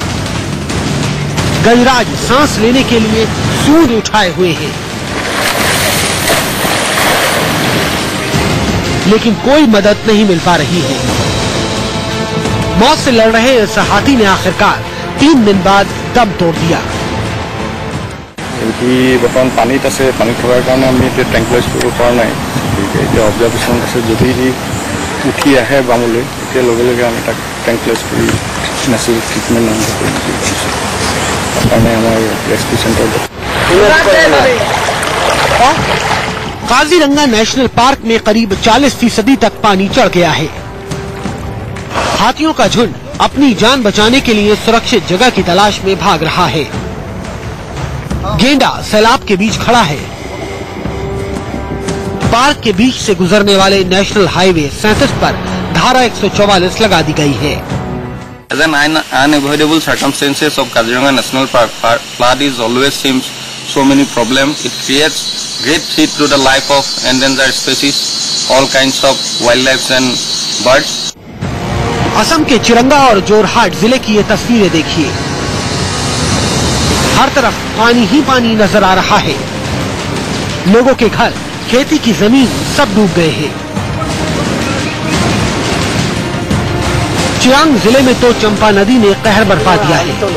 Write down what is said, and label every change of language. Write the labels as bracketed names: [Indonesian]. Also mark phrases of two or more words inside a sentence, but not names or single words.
[Hindi] गजराज सांस लेने के लिए सूंड उठाए हुए हैं, लेकिन कोई मदद नहीं मिल पा रही है। मौत से लड़ रहे इस हाथी ने आखिरकार 3 दिन बाद दम तोड़ दिया। [Assamese] বৰ্তমান পানীত আছে, পানীত থকাৰ কাৰণে আমি এতিয়া ট্ৰেংকুলাইজ কৰিব পৰা নাই। এতিয়া অবজাৰ্ভেশ্যন আছে, যদি উঠি আহে বামলৈ এতিয়া লগে লগে আমি তাক ট্ৰেংকুলাইজ কৰি [English] natural treatment [Assamese] আৰম্ভ কৰিম বুলি ভাবিছোঁ। তাৰকাৰণে আমাৰ [English] rescue centre [Hindi] काजीरंगा नेशनल पार्क में करीब 40% तक पानी चढ़ गया है। हाथियों का झुंड अपनी जान बचाने के लिए सुरक्षित जगह की तलाश में भाग रहा है। गेंडा सैलाब के बीच खड़ा है। पार्क के बीच से गुजरने वाले नेशनल हाईवे 37 पर धारा 144 लगा दी गई है। [English] As an unavoidable circumstances of Kaziranga National Park, flood is always seems so many problems. It creates great threat to the life of endangered species, all kinds of wildlife and birds. [Hindi] असम के चिरंगा और जोरहाट जिले की ये तस्वीरें देखिए। हर तरफ पानी ही पानी नजर आ रहा है। लोगों के घर, खेती की जमीन सब डूब गए हैं। चिरांग जिले में तो चंपा नदी ने कहर बरपा दिया है।